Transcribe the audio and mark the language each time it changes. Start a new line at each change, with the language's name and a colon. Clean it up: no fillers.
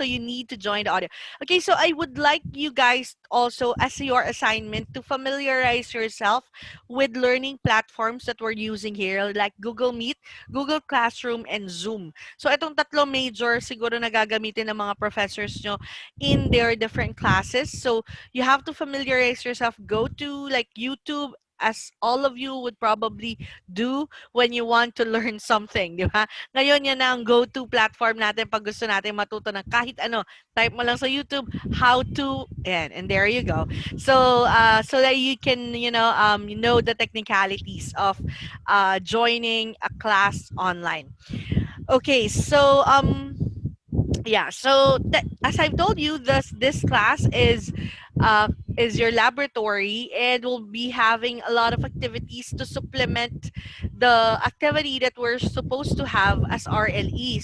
English: So you need to join the audio. Okay, so I would like you guys also as your assignment to familiarize yourself with learning platforms that we're using here like Google Meet, Google Classroom, and Zoom.
Filipino: So itong tatlo major siguro na gagamitin ng mga professors nyo
English: in their different classes. So you have to familiarize yourself. Go to like YouTube as all of you would probably do when you want to learn something,
Filipino: di ba? Ngayon, yan na ang go-to platform natin pag gusto natin matuto ng kahit ano.
English: Type
Filipino: mo lang sa
English: YouTube, how to, and there you go. So, so that you can, you know the technicalities of joining a class online. Okay, so, yeah, so as I've told you, this class is your laboratory and we'll be having a lot of activities to supplement the activity that we're supposed to have as RLE.